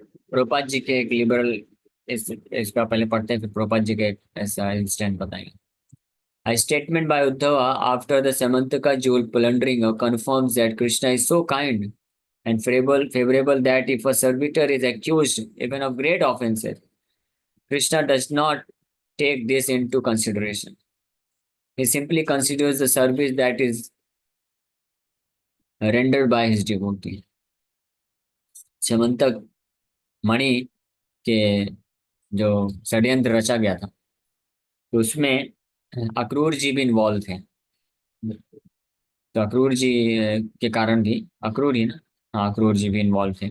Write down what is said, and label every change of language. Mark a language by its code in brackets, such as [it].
[hi] प्रभुपाद जी के एक लिबरल, इसका पहले पढ़ते हैं, फिर प्रभुपाद जी के एक ऐसा इंसिडेंट बताएंगे। [en] A statement by Uddhava after the Samantaka jewel plundering confirms that Krishna is so kind and favorable that if a servitor is accused even of great offenses, Krishna does not take this into consideration. He simply considers the service that is rendered by his devotee. [hi] समंतक मणि के जो षड्यंत्र रचा गया था, तो उसमें अक्रूर जी भी involve थे। तो अक्रूर जी के कारण भी, अक्रूर ही ना, हाँ अक्रूर जी भी इन्वॉल्व थे।